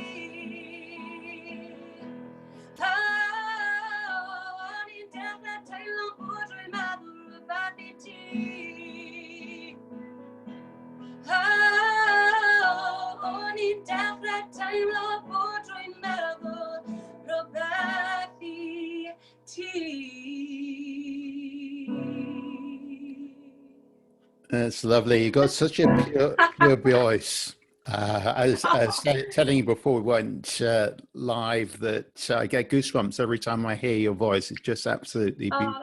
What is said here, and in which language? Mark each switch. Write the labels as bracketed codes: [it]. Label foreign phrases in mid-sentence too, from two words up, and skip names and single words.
[cy] O'n i'n dechrau teimlo bod rwy'n meddwl rhywbeth I ti. O'n i'n dechrau teimlo bod rwy'n meddwl rhywbeth I ti. [en] That's lovely. You've got such a pure voice. I was telling you before we went live that I get goosebumps every time I hear your voice. It's just absolutely beautiful.